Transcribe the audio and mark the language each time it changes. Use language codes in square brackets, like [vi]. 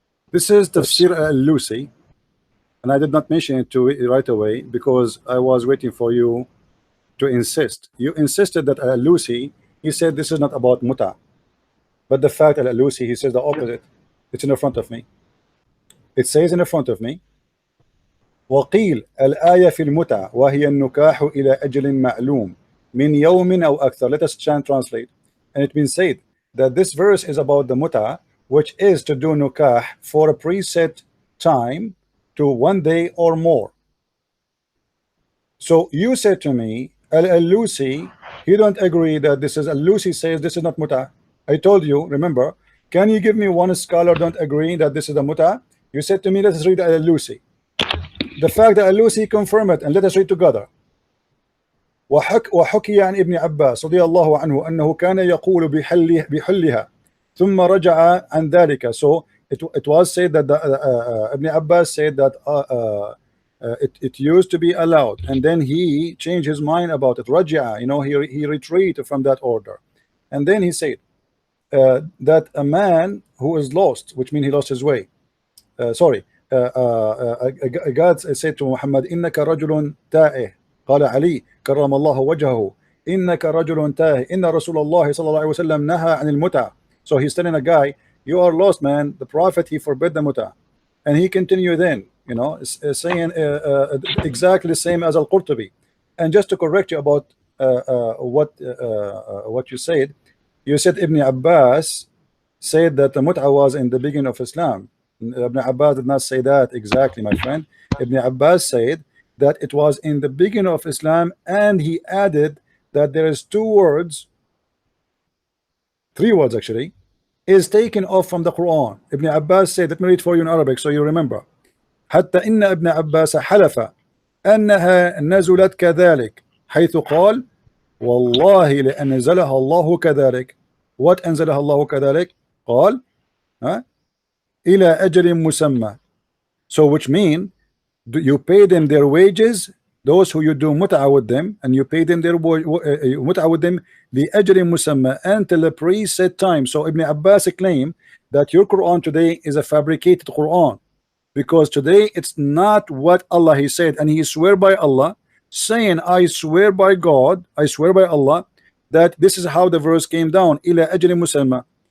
[en] This is Tafsir al-Lusi, and I did not mention it to right away because I was waiting for you to insist. You insisted that al-Lusi, he said this is not about muta, but the fact al-Lusi, he says the opposite. It's in the front of me. It says in the front of me, [ar] وقيل الآية في المتع وهي النكاح إلى أجل معلوم من يوم أو أكثر. [en] Let us translate. And it means said that this verse is about the muta, which is to do nukah for a preset time to 1 day or more. So you said to me, al-Lusi, he don't agree that this is al-Lusi says this is not muta. I told you, remember, can you give me one scholar don't agree that this is a muta? You said to me, let us read Al-Alusi. The fact that Al-Alusi confirmed it, and let us read together. [ar] وحكي عن ابن عباس رضي الله عنه أنه كان يقول بحلها ثم رجع عن ذلك. [en] So it was said that Ibn Abbas said that it used to be allowed, and then he changed his mind about it. رجع, you know, he retreated from that order, and then he said that a man who is lost, which means he lost his way, God said to Muhammad, [ar] إنك رجل تائه. قال علي كرم الله وجهه إنك رجل تائه إن رسول الله صلى الله عليه وسلم نهى عن المتع. [en] So he's telling a guy, you are lost, man. The Prophet, he forbid the muta. And he continued then, you know, saying exactly the same as Al-Qurtubi. And just to correct you about what you said Ibn Abbas said that the muta was in the beginning of Islam. Ibn Abbas did not say that exactly, my friend. Ibn Abbas said that it was in the beginning of Islam, and he added that there is three words actually, is taken off from the Quran. Ibn Abbas said, let me read for you in Arabic so you remember. [ar] حتى إن ابن عباس حلف أنها نزلت كذلك حيث قال والله لأنزلها الله كذلك. [en] What [ar] أنزلها الله كذلك? قال إلى أجل مسمى. [en] So which mean you pay them their wages, those who you do mut'a with them, and you pay them their mut'a with them the ajr musamma until the preset time. So Ibn Abbas claim that your Quran today is a fabricated Quran, because today it's not what Allah he said, and he swear by Allah, saying I swear by God, I swear by Allah that this is how the verse came down, ila ajr musamma.